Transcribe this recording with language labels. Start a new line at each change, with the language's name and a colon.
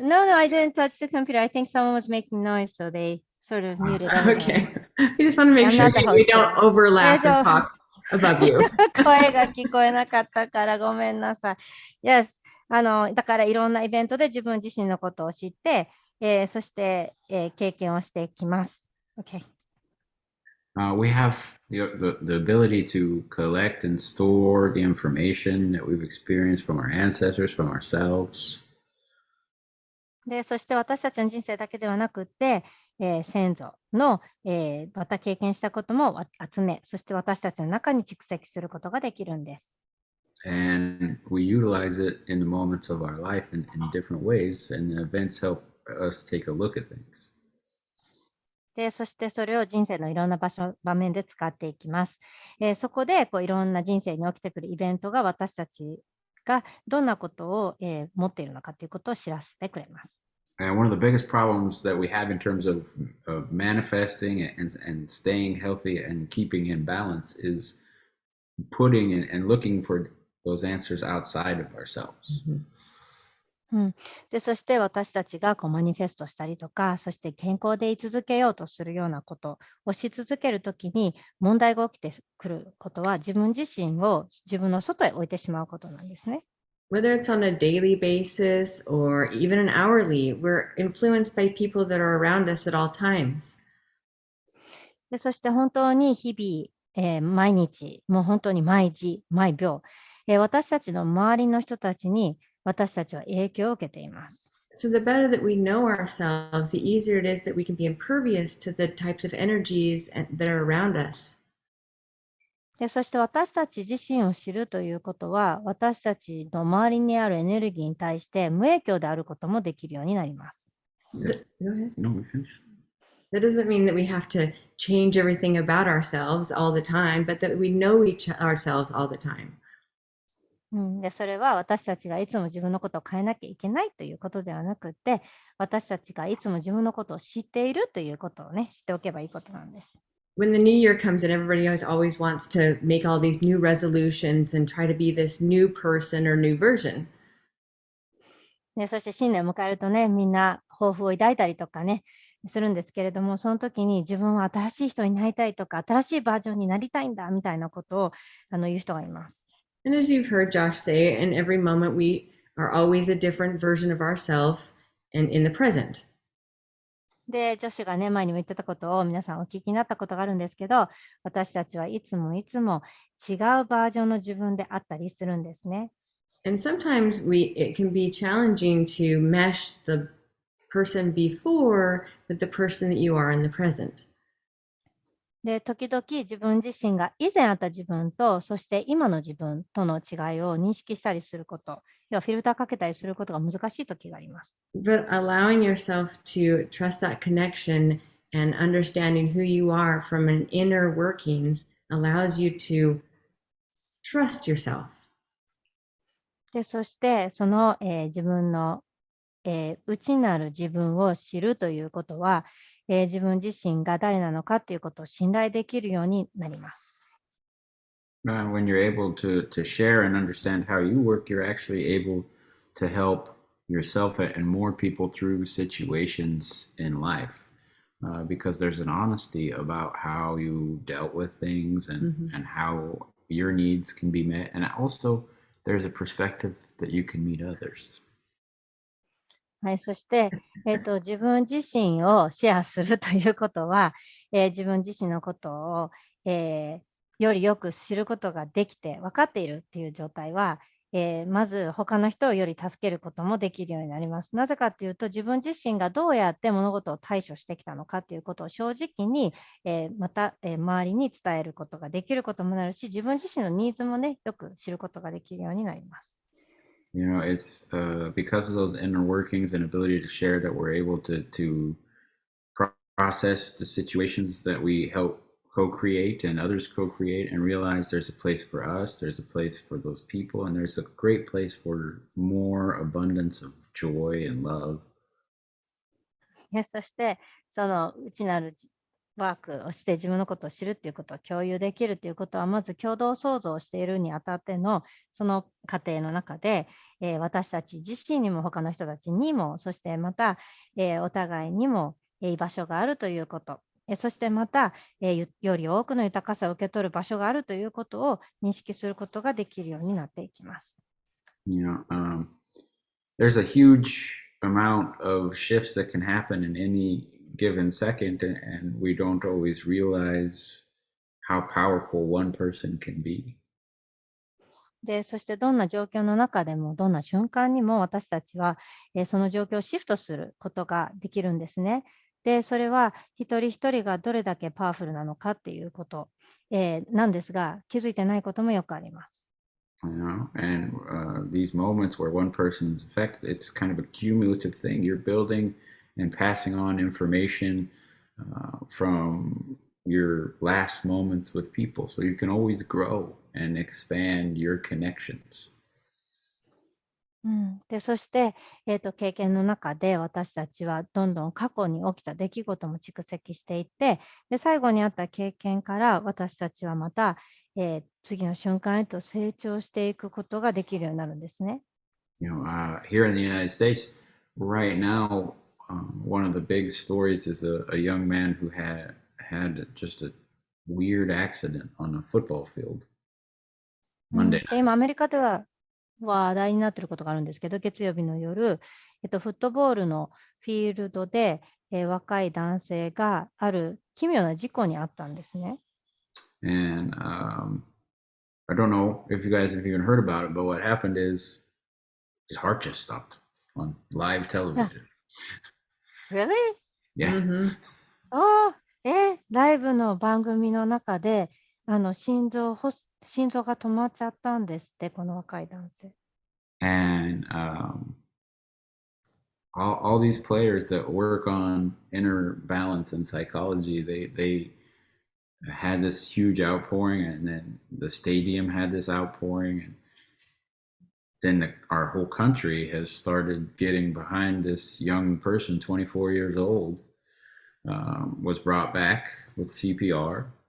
English: No, I didn't touch the computer. I think someone was making noise, so they sort of muted everything. Okay. We just want to make I'm sure not the we host. don't overlap Yeah, and talk above you.
Japanese: 声が聞こえなかったからごめんなさい。
English: Yes.
Japanese: だからいろんなイベントで自分自身のことを知って、そして、経験をしてきます。
English: Okay. We have the ability to collect and store the information that we've experienced from our ancestors, from ourselves.
Japanese: で、そして私たちの人生だけではなくて、先祖の、また経験したことも集め、そして私たちの中に蓄積することができるんです。
English: and we utilize it in the moments of our life in different ways, and the events help us take a look at things.
Japanese: で、そしてそれを人生のいろんな場面で使っていきます。そこでいろんな人生に起きてくるイベントが私たちがどんなことを、持っているのかということを知らせてくれます。
English: And one of the biggest problems that we have in terms of manifesting and staying healthy and keeping in balance is putting and looking for those answers outside of ourselves. Mhm.
Japanese: で、そして私たちがマニフェストしたりとか、そして健康で居続けようとするようなことをし続けるときに問題が起きてくることは自分自身を自分の外へ置いてしまうことなんですね。
English: Whether it's on a daily basis or even an hourly, we're influenced by people that are around us at all times.
Japanese: で、そして本当に日々、毎日、もう本当に毎時、毎秒、私たちの周りの人たちに私たちは影響を受けています。
English: So the better that we know ourselves, the easier it is that we can be impervious to the types of energies that are around us.
Japanese: で、そして私たち自身を知るということは、私たちの周りにあるエネルギーに対して無影響であることもできるようになります。
English: Go ahead. No, we finished. That doesn't mean that we have to change everything about ourselves all the time, but that we know ourselves all the time.
Japanese: で、それは私たちがいつも自分のことを変えなきゃいけないということではなくて、私たちがいつも自分のことを知っているということをね、知っておけばいいことなんです。
English: When the new year comes and everybody always wants to make all these new resolutions and try to be this new person or new version.
Japanese: で、そして新年を迎えるとね、みんな抱負を抱いたりとかね、するんですけれども、その時に自分は新しい人になりたいとか、新しいバージョンになりたいんだみたいなことを言う人がいます。
English: And as you've heard Josh say, in every moment we are always a different version of ourselves and in the present.
Japanese: で、女子がね、前にも言ってたことを皆さんお聞きになったことがあるんですけど、私たちはいつもいつも違うバージョンの自分であったりするんですね。
English: And sometimes it can be challenging to mesh the person before with the person that you are in the present.
Japanese: で、時々自分自身が以前あった自分と、そして今の自分との違いを認識したりすること、要はフィルターかけたりすることが難しい時があります。
English: But allowing yourself to trust that connection and understanding who you are from an inner workings allows you to trust yourself.
Japanese: で、そしてその、自分の、内なる自分を知るということは、自分自身が誰なのかということを信頼できるようになります。
English: When you're able to share and understand how you work, you're actually able to help yourself and more people through situations in life, because there's an honesty about how you dealt with things and how your needs can be met, and also there's a perspective that you can meet others.
Japanese: はい、そして、自分自身をシェアするということは、自分自身のことを、よりよく知ることができて分かっているっていう状態は、まず他の人をより助けることもできるようになります。なぜかっていうと、自分自身がどうやって物事を対処してきたのかっていうことを正直に、また、周りに伝えることができることもなるし、自分自身のニーズもね、よく知ることができるようになります。
English: You know, it's because of those inner workings and ability to share that we're able to process the situations that we help co-create and others co-create and realize there's a place for us, there's a place for those people, and there's a great place for more abundance of joy and love.
Japanese: そして、その内なるワークをして自分のことを知るっていうことを共有できるっていうことは、まず共同創造をしているにあたってのその過程の中で、私たち自身にも他の人たちにも、そしてまた、お互いにも、居場所があるということ、そしてまた、より多くの豊かさを受け取る場所があるということを認識することができるようになっていきます。
English: You know, there's a huge amount of shifts that can happen in any given second, and we don't always realize how powerful one person can be.
Japanese: で、そしてどんな状況の中でも、どんな瞬間にも私たちは、その状況をシフトすることができるんですね。で、それは一人一人がどれだけパワフルなのかっていうこと、なんですが、気づいてないこともよくあります。
English: and these moments where one person is affected, it's kind of a cumulative thing. You're building and passing on information from your last moments with people, so you can always grow and expand your connections.
Japanese: で、そして、経験の中で私たちはどんどん過去に起きた出来事も蓄積していって、で、最後にあった経験から私たちはまた、次の瞬間へと成長していくことができるようになるんですね。
English: Here in the United States, right now, one of the big stories is a young man who had just a weird accident on a football field
Japanese: で、
English: Monday night.
Japanese: 今アメリカでは話題になっていることがあるんですけど、月曜日の夜、フットボールのフィールドで、若い男性がある奇妙な事故に遭ったんですね。
English: And I don't know if you guys have even heard about it, but what happened is his heart just stopped on live television. Really? Yeah. Mm-hmm.
Japanese: ライブの番組の中で、心臓が止まっちゃったんですって、この若い男性。
English: And all these players that work on inner balance and psychology, they had this huge outpouring, and then the stadium had this outpouring, and then our whole country has started getting behind this young person, 24 years old, was brought back with CPR.